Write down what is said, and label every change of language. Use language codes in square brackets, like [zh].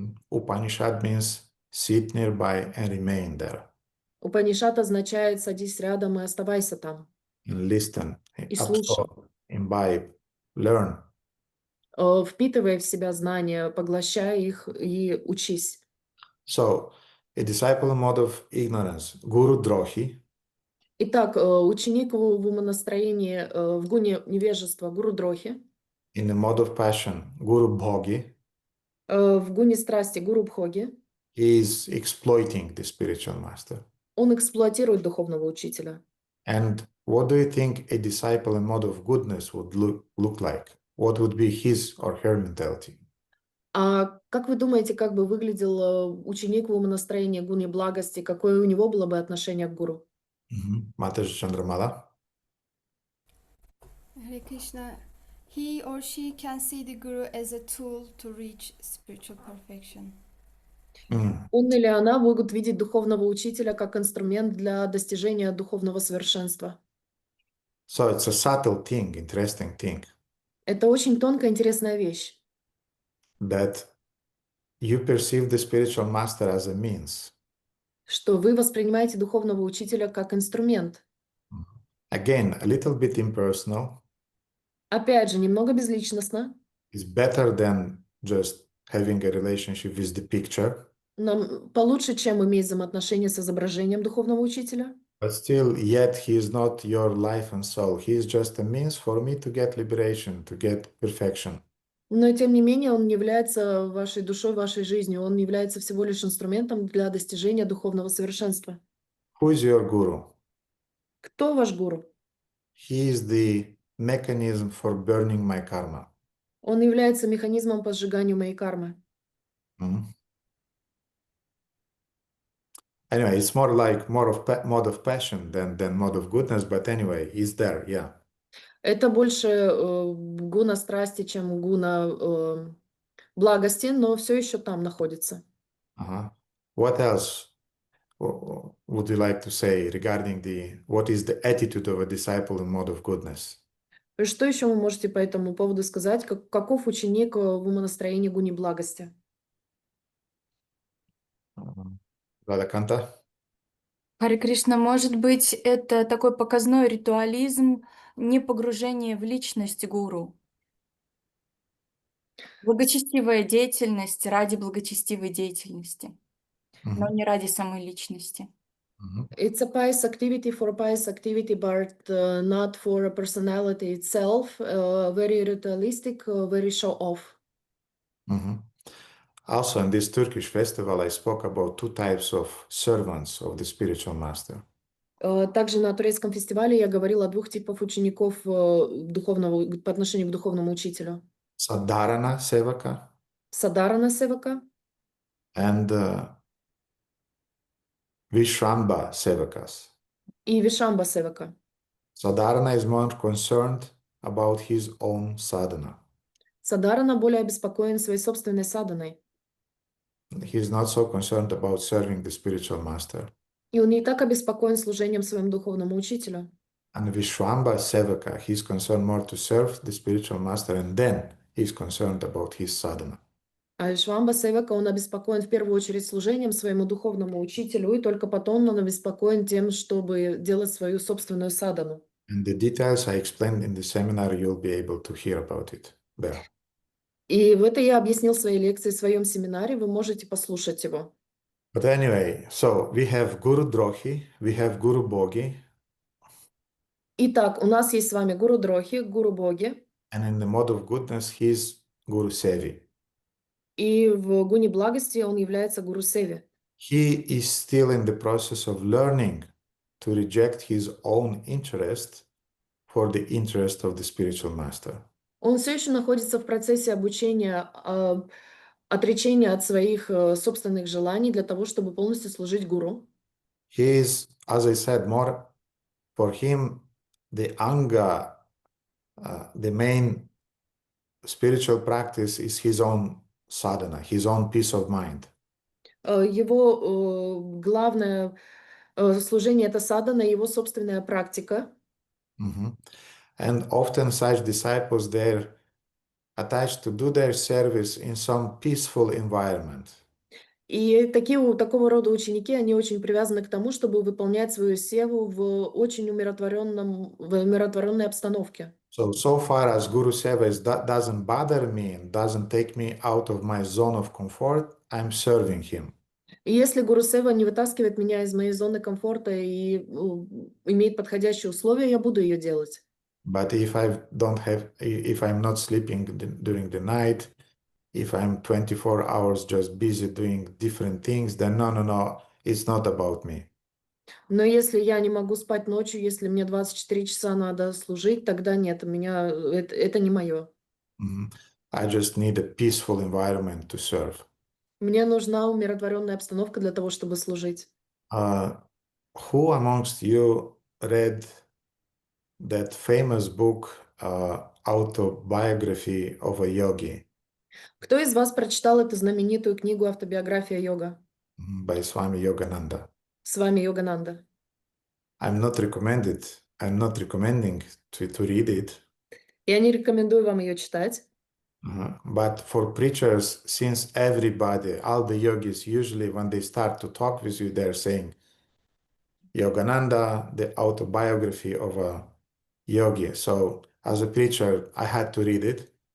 [en] Upanishad means sit nearby and remain there. [ru] Упанишад означает «садись рядом и оставайся там». [en] And listen, [ru] И слушай. [en] absorb, imbibe, learn. [ru] Впитывай в себя знания, поглощай их и учись. [en] So, a disciple in mode of ignorance, guru drohi, [ru] Итак, ученик в умонастроении, в гуне невежества, гуру Дрохи, [en] in the mode of passion, guru bhogi, [ru] в гуне страсти, гуру Бхоги, [en] he is exploiting the spiritual master. [ru] он эксплуатирует духовного учителя. [en] And what do you think a disciple in mode of goodness would look like? What would be his or her mentality? [ru] А как вы думаете, как бы выглядел ученик в умонастроении гуне благости, какое у него было бы отношение к гуру? [en] Mataji Chandramala. Hare Krishna, he or she can see the guru as a tool to reach spiritual perfection. [ru] Он или она могут видеть духовного учителя как инструмент для достижения духовного совершенства. [en] So it's a subtle thing, interesting thing, [ru] Это очень тонкая, интересная вещь, [en] that you perceive the spiritual master as a means. [ru] что вы воспринимаете духовного учителя как инструмент. [en] Again, a little bit impersonal. [ru] Опять же, немного безличностно, [en] It's better than just having a relationship with the picture. [ru] но получше, чем иметь взаимоотношения с изображением духовного учителя. [en] But still, yet he is not your life and soul. He is just a means for me to get liberation, to get perfection. [ru] Но, тем не менее, он не является вашей душой, вашей жизнью. Он является всего лишь инструментом для достижения духовного совершенства. [en] Who is your guru? [ru] Кто ваш гуру? [en] He is the mechanism for burning my karma. [ru] Он является механизмом по сжиганию моей кармы. [en] Anyway, it's more like mode of passion than mode of goodness, but anyway, it's there, yeah. [ru] Это больше гуна страсти, чем гуна благости, но все еще там находится. [en] What else would you like to say regarding what is the attitude of a disciple in mode of goodness? [ru] Что еще вы можете по этому поводу сказать? Каков ученик в умонастроении гуни благости? Радаканта? Харе Кришна, может быть, это такой показной ритуализм, не погружение в личность гуру. Благочестивая деятельность ради благочестивой деятельности, но не ради самой личности. [en] It's a pious activity for pious activity, but not for a personality itself. Very ritualistic, very show-off. Also, in this Turkish festival, I spoke about two types of servants of the spiritual master. [ru] Также на турецком фестивале я говорила о двух типах учеников духовного, по отношению к духовному учителю. [en] Sadharana Sevaka [ru] Садарана Севака [en] and Vishramba Sevakas. [ru] и Вишамба Севака. [en] Sadharana is more concerned about his own sadhana. [ru] Садарана более обеспокоен своей собственной саданой. [en] He is not so concerned about serving the spiritual master. [ru] И он не так обеспокоен служением своему духовному учителю. [en] And Vishwamba Sevaka, he's concerned more to serve the spiritual master, and then he's concerned about his sadhana. [ru] А Вишвамба Севака, он обеспокоен в первую очередь служением своему духовному учителю, и только потом он обеспокоен тем, чтобы делать свою собственную садану. [en] And the details I explained in the seminar, you'll be able to hear about it there. [ru] И это я объяснил в своей лекции, в своем семинаре, вы можете послушать его. [en] But anyway, so we have Guru Drohi, we have Guru Bogi, [ru] Итак, у нас есть с вами Гуру Дрохи, Гуру Боги, [en] and in the mode of goodness, he's Guru Sevi. [ru] и в гуне благости он является Гуру Севи. [en] He is still in the process of learning to reject his own interest for the interest of the spiritual master. [ru] Он все еще находится в процессе обучения, отречения от своих собственных желаний для того, чтобы полностью служить гуру. [en] He is, as I said, more for him, the anga, the main spiritual practice is his own sadhana, his own peace of mind. [ru] Его главное служение — это садхана, его собственная практика. Mhm. [en] And often such disciples, they're attached to do their service in some peaceful environment. [ru] И такого рода ученики, они очень привязаны к тому, чтобы выполнять свою севу в очень умиротворенной обстановке. [en] So far as Guru Seva doesn't bother me and doesn't take me out of my zone of comfort, I'm serving him. [ru] И если Гуру Сева не вытаскивает меня из моей зоны комфорта и имеет подходящие условия, я буду ее делать. [en] But if I'm not sleeping during the night, if I'm 24 hours just busy doing different things, then no, it's not about me. [ru] Но если я не могу спать ночью, если мне 24 часа надо служить, тогда нет, это не мое. [en] I just need a peaceful environment to serve. [ru] Мне нужна умиротворенная обстановка для того, чтобы служить. [en] Who amongst you read that famous book, Autobiography of a Yogi? [ru] Кто из вас прочитал эту знаменитую книгу «Автобиография йога» [en] By Swami Yogananda? [ru] с вами Йогананда? [en] I'm not recommending to read it. [ru] Я не рекомендую вам ее читать. [en] But for preachers, since everybody, all the yogis, usually when they start to talk with you, they're saying, Yogananda, the autobiography of a yogi. So as a preacher, I had to read it.